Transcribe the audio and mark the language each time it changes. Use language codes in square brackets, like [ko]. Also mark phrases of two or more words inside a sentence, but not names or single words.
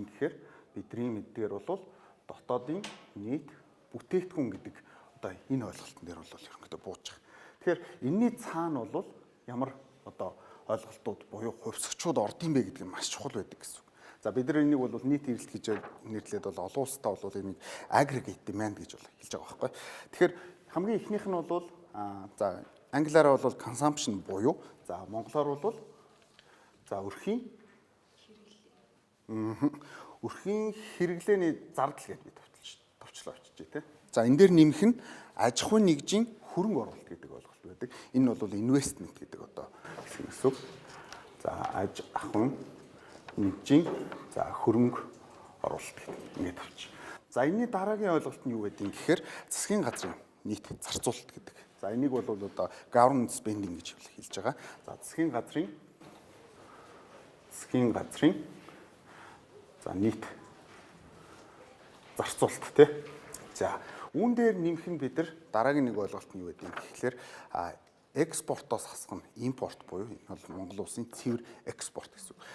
[mn] Гэхээр бидний мэддгээр бол дотоодын нийт бүтээгдэхүүн гэдэг одоо энэ ойлголтын дээр бол ерөнхийдөө бууж байгаа. Тэгэхээр энэний цаана бол ямар одоо ойлголтууд буюу хувьсгчуд ордсон бэ гэдэг нь маш чухал байдаг гэсэн үг. За бид нар энийг бол нийт эрэлт гэж нэрлээд бол олон улстай бол энийг [en] aggregate demand [mn] гэж бол хэлж байгаа байхгүй. Тэгэхээр хамгийн ихнийх нь бол за англиараа бол consumption буюу за монголоор бол за өрхийн хэрэглээний зардал гэж би товчлоо очиж тий. За энэ дээр нэмэх нь аж ахуйн нэгжийн хөрөнгө оруулалт гэдэг ойлголт байдаг. Энэ бол investment гэдэг одоо гэсэн үг. За аж ахуйн нэгжийн за хөрөнгө оруулалт гэдэг ингээд авчих. За энэний дараагийн ойлголт нь юу гэдэг юм гэхээр засгийн газрын нийт зарцуулалт гэдэг. За энийг бол одоо [en] government spending [mn] гэж хэлж байгаа. За засгийн газрын за нийт зарцуулалт тий. За үүн дээр нэмэх нь бид нар дараагийн нэг ойлголт нь юу гэдэг юм гэхээр экспортоос хасах нь импорт буюу энэ бол Монгол улсын цэвэр экспорт гэсэн үг.